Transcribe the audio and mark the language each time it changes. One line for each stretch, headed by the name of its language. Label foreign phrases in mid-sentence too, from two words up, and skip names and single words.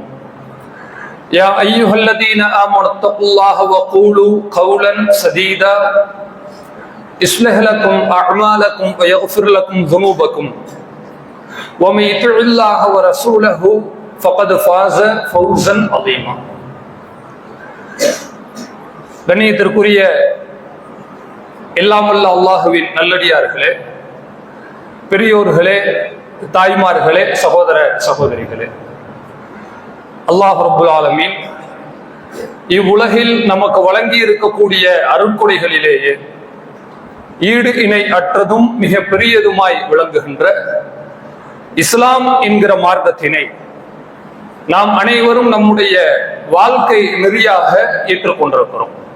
Arabic: يا أيها الذين آمنوا اتقوا الله وقولوا قولا سديدا يصلح لكم أعمالكم ويغفر لكم ذنوبكم ومن يطع الله ورسوله فقد فاز فوزا عظيما.
Tamil: கண்ணியத்திற்குரிய எல்லாமல்ல அல்லாஹுவின் நல்லடியார்களே, பெரியோர்களே, தாய்மார்களே, சகோதர சகோதரிகளே, அல்லாஹ் ரப்புல் ஆலமீன் இவ்வுலகில் நமக்கு வழங்கி இருக்கக்கூடிய அருட்கொடைகளிலேயே ஈடு இணை அற்றதும் மிக பெரியதுமாய் விளங்குகின்ற இஸ்லாம் என்கிற மார்க்கத்தினை நாம் அனைவரும் நம்முடைய வாழ்க்கை நெறியாக ஏற்றுக்கொண்டிருக்கிறோம்.